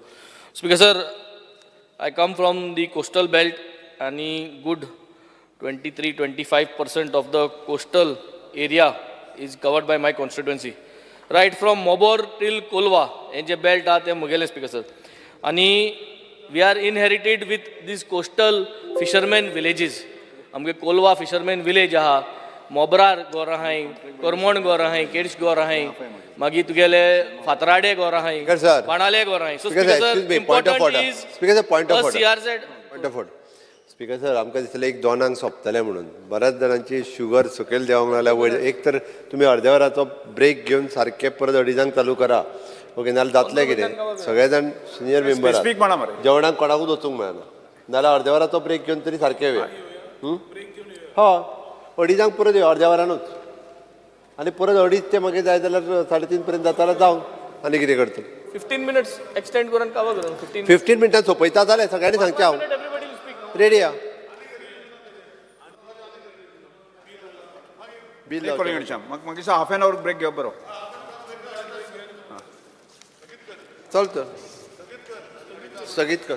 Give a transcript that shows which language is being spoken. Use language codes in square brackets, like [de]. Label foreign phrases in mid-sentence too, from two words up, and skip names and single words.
[en] Speaker sir, I come from the coastal belt and good 23-25% of the coastal area is covered by my constituency. Right from Mobor till Kolwa, and the belt are Mugele Speaker sir. And we are inherited with these coastal fishermen villages. [kok] आमगे कोलवा [en] fishermen village [kok] आहा, मोबरार गोर आहाय, करमोण गोर आहाय, केड्स गोर आहाय, मागीर तुगेले फातराडे गोर आहाय, बाणाले गोर आहाय. [en] So Speaker sir, important is point of order. CRZ. Point of order. [kok] स्पीकर सर आमकां दिसलें एक 2 सोंपतलें म्हणून. बऱ्याच जाणांची शुगर सकयल देवंक लागल्या. एक तर तुमी अर्द्या वराचो ब्रेक घेवन सारकें परत 2:30 चालू करा. ओके, नाल्यार जातलें कितें? सगळे जाण सिनियर मेंबर जेवणाक कोणाकूच वचूंक मेळना. नाल्यार अर्द्या वराचो ब्रेक घेवन तरी सारकें वेळ. हय, 2:30 परत यो अर्द्या वरानूच. आनी परत 2:30 ते मागीर जाय जाल्यार 3:30 पर्यंत जाता जाल्यार जावं. आनी कितें करतले? [en] 15 minutes extend [kok] करून कावा करून 15 मिनटां सोंपयता जालें सगळ्यांनी सांगचें हांव. रेडी या बिल म्हाका दिसता [en] half an hour break [kok] घेवप बरो. चल तर स्थगीत कर.